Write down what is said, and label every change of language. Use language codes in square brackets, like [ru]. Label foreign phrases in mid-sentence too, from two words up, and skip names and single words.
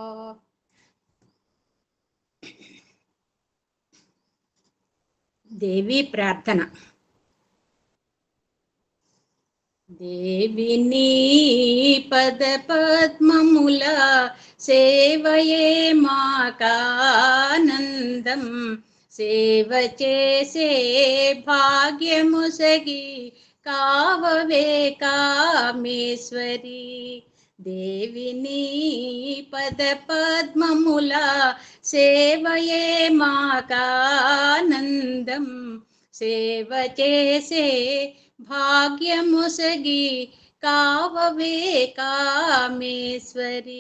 [sa] देवी प्रार्थना। [te] దేవిని పద పద్మముల సేవయే మాకానందం, సేవ చేసే భాగ్యముసగి కావవే కామేశ్వరి। దేవిని పద పద్మముల సేవయే మాకానందం, సేవ చేసే భాగ్యముసగి కావవే కామేశ్వరి।